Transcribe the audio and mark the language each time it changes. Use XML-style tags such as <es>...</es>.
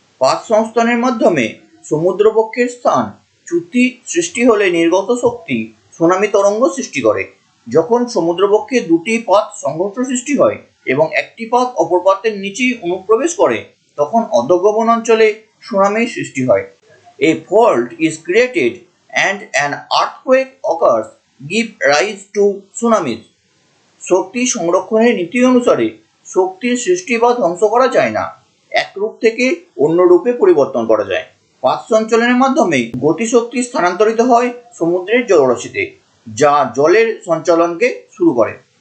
<bn>পাত সংস্থানের মাধ্যমে সমুদ্রবক্ষের স্থান চ্যুতি সৃষ্টি হলে নির্গত শক্তি সুনামি তরঙ্গ সৃষ্টি করে। যখন সমুদ্রবক্ষে দুটি পাত সংঘর্ষ সৃষ্টি হয় এবং একটি পাত অপর পাতের নিচে অনুপ্রবেশ করে, তখন অধঃগমন অঞ্চলে সুনামির সৃষ্টি হয়।</bn> <en>A fault is created and an earthquake occurs, give rise to tsunamis.</en> <bn>শক্তি সংরক্ষণের নীতি অনুসারে শক্তির সৃষ্টি বা ধ্বংস করা যায় না, এক রূপ থেকে অন্য রূপে পরিবর্তন করা যায়। পাত সঞ্চালনের মাধ্যমে গতিশক্তি স্থানান্তরিত হয় সমুদ্রের জলরাশিতে, যা জলের সঞ্চালনকে শুরু করে।</bn>